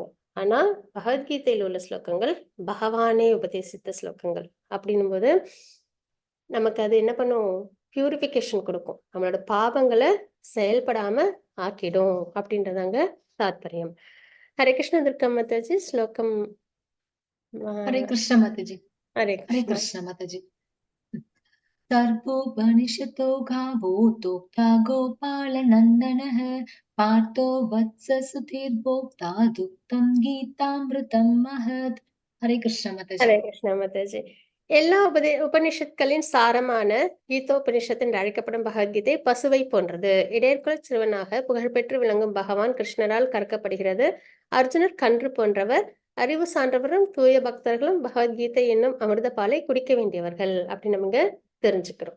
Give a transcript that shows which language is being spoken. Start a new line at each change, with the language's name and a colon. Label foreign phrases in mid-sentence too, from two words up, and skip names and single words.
Tamil: ஆனா பகவத்கீதையில் உள்ள ஸ்லோகங்கள் பகவானே உபதேசித்த ஸ்லோகங்கள் அப்படின்னும் போது நமக்கு அது என்ன பண்ணும், பியூரிஃபிகேஷன் கொடுக்கும், நம்மளோட பாவங்களை செயல்படாம ஆக்கிடும் அப்படின்றதாங்க தாத்பரியம். ஹரே கிருஷ்ண துர்கா மாதாஜி ஸ்லோகம்.
Hindi: हरे कृष्ण माताजी। ஹரே हरे கிருஷ்ணா. कृष्ण माताजी।
Sanskrit: सर्वोपनिषतो गावो तोक्ता गोपालनन्दनः पार्थो वत्स सुधीर्भोक्ता दुग्धं गीतामृतं महत्।
Hindi: हरे कृष्ण माताजी।
Tamil: ஹரே கிருஷ்ணா மாதாஜி. எல்லா உபனிஷத்களின் சாரமான கீதோபனிஷத் என்று அழைக்கப்படும் பகவத்கீதை பசுவை போன்றது. இடையர்குல சிறுவனாக புகழ்பெற்று விளங்கும் பகவான் கிருஷ்ணரால் கற்கப்படுகிறது. அர்ஜுனர் கன்று போன்றவர். அறிவு சான்றவரும் தூய பக்தர்களும் பகவத்கீதை என்னும் அமிர்த பாலை குடிக்க வேண்டியவர்கள் அப்படின்னு நமக்கு தெரிஞ்சுக்கிறோம்.